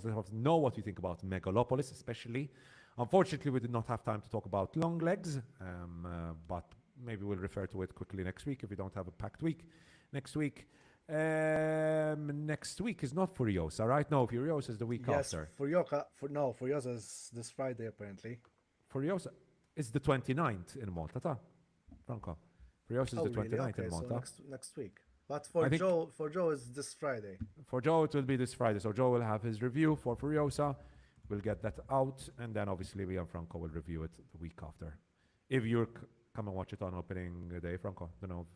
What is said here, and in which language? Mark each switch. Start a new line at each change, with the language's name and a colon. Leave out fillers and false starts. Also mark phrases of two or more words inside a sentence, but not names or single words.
English: Let us know what you think about Megalopolis, especially. Unfortunately, we did not have time to talk about Longlegs, but maybe we'll refer to it quickly next week if we don't have a packed week next week. Next week is not Furiosa, right? No, Furiosa is the week after. Furiosa is this Friday apparently. Furiosa is the 29th in Malta, ta? Franco. Furiosa is the 29th in Malta. So next week. But for Joe is this Friday. For Joe, it will be this Friday. So Joe will have his review for Furiosa. We'll get that out, and then obviously we and Franco will review it the week after. If you're come and watch it on opening day, Franco, don't know.